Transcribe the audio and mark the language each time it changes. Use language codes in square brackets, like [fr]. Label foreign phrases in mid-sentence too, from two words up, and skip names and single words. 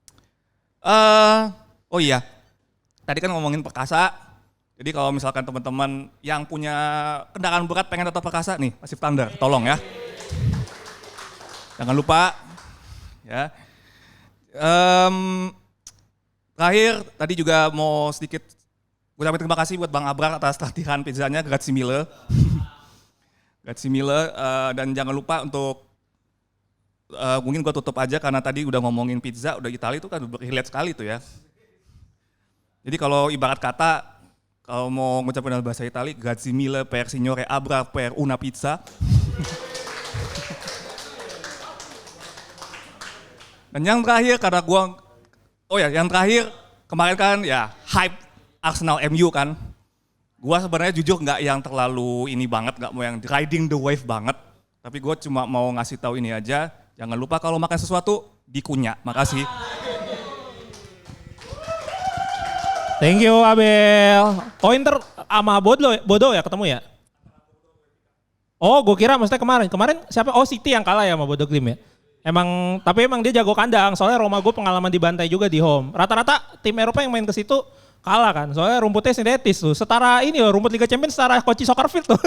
[id] Oh iya, tadi kan ngomongin perkasa, jadi kalau misalkan teman-teman yang punya kendaraan berat pengen tetap perkasa nih, Pacific Thunder, tolong ya. Jangan lupa, ya. Terakhir, tadi juga mau sedikit ucapin terima kasih buat Bang Abrar atas latihan pizzanya, [it] grazie mille. Grazie mille, [id] dan jangan lupa untuk, mungkin gue tutup aja karena tadi udah ngomongin pizza, udah Italia itu kan relate sekali tuh ya. Jadi kalau ibarat kata, kalau mau ngucapin dalam bahasa Italia, [it] grazie mille per signore Abrar per una pizza. [id] Dan yang terakhir karena yang terakhir kemarin kan ya hype Arsenal MU kan. Gua sebenarnya jujur nggak yang terlalu ini banget, nggak mau yang [en] riding the wave [id] banget. Tapi gue cuma mau ngasih tahu ini aja, jangan lupa kalau makan sesuatu dikunyah. Makasih. [en] Thank you Abel. [id] Oh Inter sama Bodo ya ketemu ya? Oh gue kira maksudnya kemarin siapa? Oh City yang kalah ya sama Bodo Glimt ya? Tapi emang dia jago kandang, soalnya Roma gue pengalaman dibantai juga di home. Rata-rata tim Eropa yang main ke situ kalah kan, soalnya rumputnya sintetis tuh. Setara ini loh, rumput Liga Champions setara Koci Soccer Field tuh.